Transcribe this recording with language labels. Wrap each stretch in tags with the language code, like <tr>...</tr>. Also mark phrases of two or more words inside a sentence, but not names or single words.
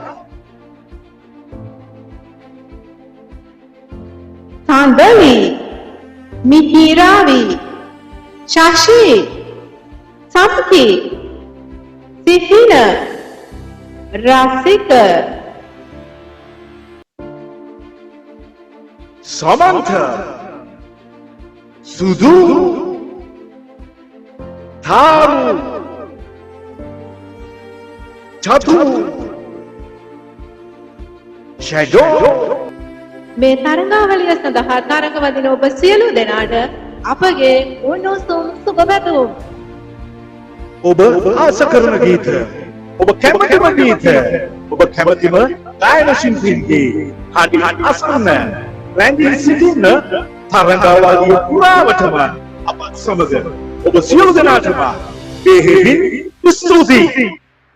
<si>Sandali Mihiravi Shashi Samki Sihina Rasika Samantha Sudu Tharu Chatu Shadow මේ තරඟාවලිය සඳහා තරඟ වදින ඔබ සියලු දෙනාට අපගේ උණුසුම් සුබ පැතුම්. ඔබ ආස කරන ගීත ඔබ කැමතිම ගීත ඔබ කැමතිම ගායන ශිල්පීන්ගේ හඬි අසන්න රැඳී සිටින්න තරඟාවලිය පුරාවටම අපත් සමග ඔබ සියලු දෙනාටම බෙහෙවින් ස්තුතියි.</si>